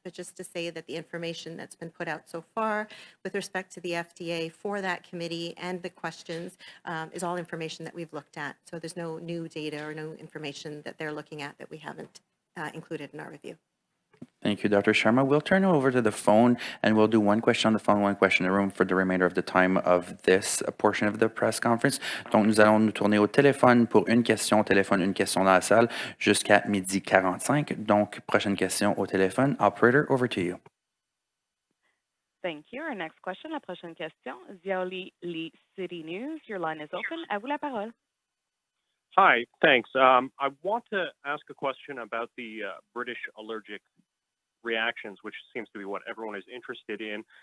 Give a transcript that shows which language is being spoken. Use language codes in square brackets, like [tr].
[en] But just to say that the information that's been put out so far with respect to the FDA for that committee and the questions is all information that we've looked at. So there's no new data or no information that they're looking at that we haven't included in our review. Thank you, Dr. Sharma. We'll turn over to the phone and we'll do one question on the phone, one question in the room for the remainder of the time of this portion of the press conference. [fr] Donc, nous allons nous tourner au téléphone pour une question au téléphone, une question dans la salle jusqu'à 12h45. Donc, prochaine question au téléphone. [en] Operator, over to you. Thank you. Our next question, [fr] la prochaine question, [en] Ziaoli Lee, City News. Your line is open. [fr] À vous la parole. [en] Hi, thanks. I want to ask a question about the British allergic reactions, which seems to be what everyone is interested in.